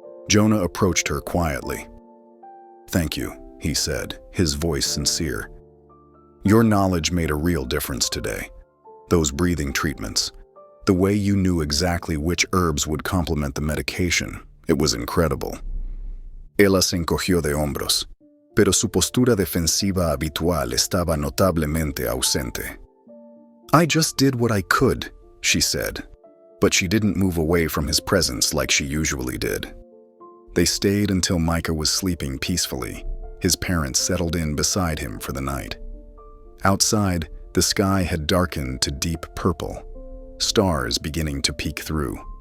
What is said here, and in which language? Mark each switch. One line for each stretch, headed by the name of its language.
English: Jonah approached her quietly. "Thank you," he said, his voice sincere. "Your knowledge made a real difference today. Those breathing treatments, the way you knew exactly which herbs would complement the medication, it was incredible."
Spanish: Ella se encogió de hombros, pero su postura defensiva habitual estaba notablemente ausente.
English: "I just did what I could," she said, but she didn't move away from his presence like she usually did. They stayed until Micah was sleeping peacefully, his parents settled in beside him for the night. Outside, the sky had darkened to deep purple, stars beginning to peek through.